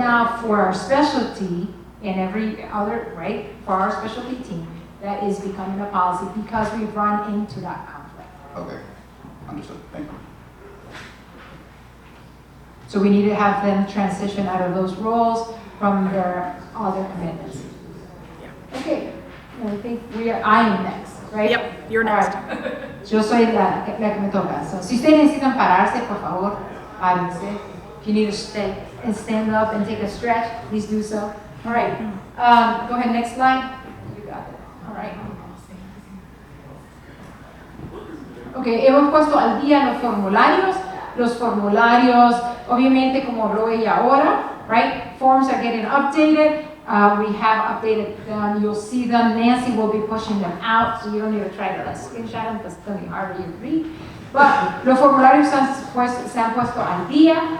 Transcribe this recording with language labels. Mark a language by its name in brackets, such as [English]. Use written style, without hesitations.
[English] now for our specialty and every other, right, for our specialty team, that is becoming a policy because we've run into that conflict. Okay, understood, thank you. So we need to have them transition out of those roles from their other commitments. Okay, I think I am next, right? Yep, you're All next. [Spanish] right. Yo soy la que me toca. So, si ustedes necesitan pararse, por favor, párense. [English] If you need to stay and stand up and take a stretch, please do so. All right. Go ahead, next slide. You got it. All right. [Spanish] Okay, hemos puesto al día los formularios. Los formularios, obviamente, como habló ella ahora, right? [English] Forms are getting updated. We have updated them. You'll see them. Nancy will be pushing them out, so you don't need to try to screenshot them because it's going to be hard to read. [Spanish] But los formularios se han puesto al día.